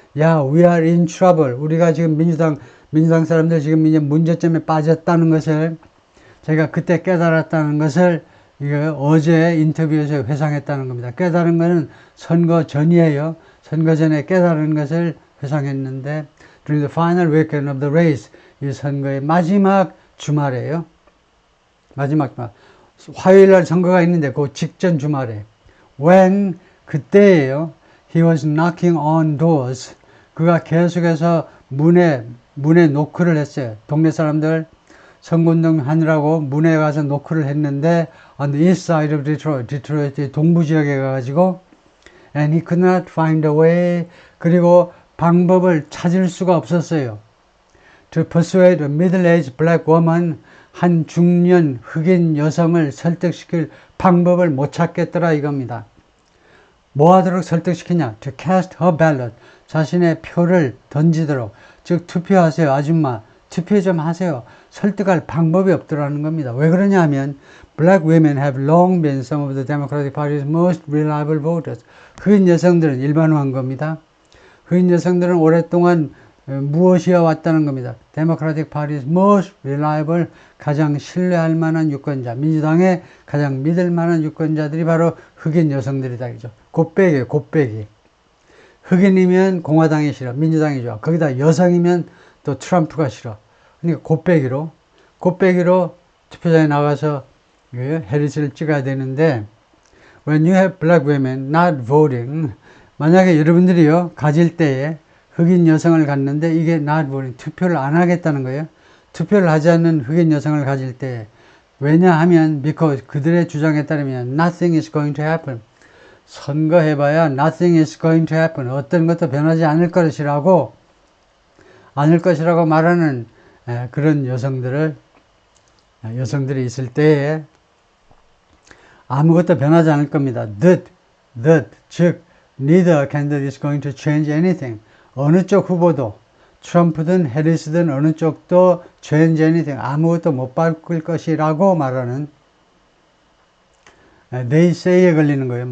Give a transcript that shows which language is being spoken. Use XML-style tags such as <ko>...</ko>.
<en>야, we are in trouble.</en> <ko>우리가 지금 민주당 사람들 지금 이제 문제점에 빠졌다는 것을 제가 그때 깨달았다는 것을 이거 어제 인터뷰에서 회상했다는 겁니다. 깨달은 것은 선거 전이에요. 선거 전에 깨달은 것을 회상했는데</ko> <en>during the final weekend of the race</en> <ko>이 선거의 마지막 주말에요. 마지막 주말. 화요일 날 선거가 있는데 그 직전 주말에 when 그때예요.</ko> <en>He was knocking on doors.</en> <ko>그가 계속해서 문에 노크를 했어요. 동네 사람들 선거운동 하느라고 문에 가서 노크를 했는데</ko> <en>on the east side of Detroit,</en> <ko>디트로이트 동부 지역에 가가지고</ko> <en>and he could not find a way.</en> <ko>그리고 방법을 찾을 수가 없었어요.</ko> <en>To persuade a middle-aged black woman,</en> <ko>한 중년 흑인 여성을 설득시킬 방법을 못 찾겠더라 이겁니다. 뭐 하도록 설득시키냐?</ko> <en>To cast her ballot,</en> <ko>자신의 표를 던지도록. 즉 투표하세요 아줌마, 투표 좀 하세요. 설득할 방법이 없더라는 겁니다. 왜 그러냐 하면</ko> <en>Black women have long been some of the Democratic Party's most reliable voters.</en> <ko>흑인 여성들은 일반화한 겁니다. 흑인 여성들은 오랫동안 무엇이어 왔다는 겁니다.</ko> <en>Democratic Party's most reliable,</en> <ko>가장 신뢰할 만한 유권자, 민주당의 가장 믿을 만한 유권자들이 바로 흑인 여성들이다. 그죠? 곱빼기예요, 곱빼기. 흑인이면 공화당이 싫어, 민주당이 좋아. 거기다 여성이면 또 트럼프가 싫어. 그러니까 곱빼기로 투표장에 나가서 해리스를 찍어야 되는데</ko> <en>when you have black women not voting,</en> <ko>만약에 여러분들이요 가질 때에 흑인 여성을 갖는데 이게 not voting, 투표를 안 하겠다는 거예요. 투표를 하지 않는 흑인 여성을 가질 때 왜냐하면 because 그들의 주장에 따르면</ko> <en>nothing is going to happen.</en> <ko>선거해봐야</ko> <en>nothing is going to happen.</en> <ko>어떤 것도 변하지 않을 것이라고 말하는 그런 여성들이 있을 때에 아무것도 변하지 않을 겁니다.</ko> <en>즉 neither candidate is going to change anything.</en> <ko>어느 쪽 후보도 트럼프든 해리스든 어느 쪽도</ko> <en>change anything.</en> <ko>아무것도 못 바꿀 것이라고 말하는 they say에 걸리는 거예요.</ko>